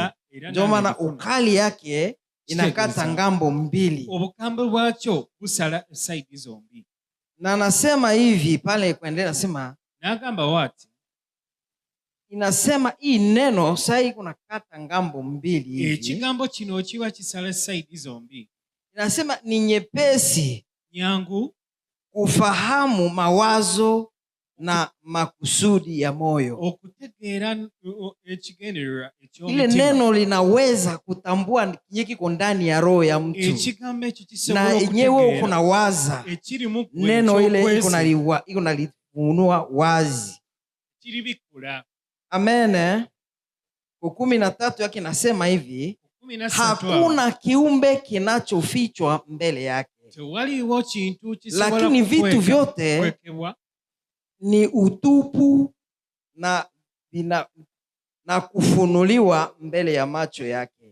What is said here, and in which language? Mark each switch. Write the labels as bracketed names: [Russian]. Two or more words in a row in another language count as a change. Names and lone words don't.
[Swahili] Ndio maana ukali yake inakata ngambo mbili. [Ganda] Obukambe bwacho busala side zombi. [Swahili] Na nasema hivi pale kuendelea, nasema [Ganda] nagamba wati, [Swahili] inasema hii neno sai kuna kata ngambo mbili hivi. [Ganda] Ekigambo kino kiwa kisala side zombi. [Swahili] Inasema ni nyepesi nyangu kufahamu mawazo na makusudi ya moyo. [Ganda] Okutegeera ekigendererwa [Swahili] ile neno linaweza kutambua kinyi kiko ndani ya roho ya mtu, na yenyewe kuna waza neno ile iko nalifunua wazi. Amen. Kwa 13 yake nasema hivi, hakuna kiumbe kinachofichwa mbele yake, lakini vitu vyote ni utupu na kufunuliwa mbele ya macho yake.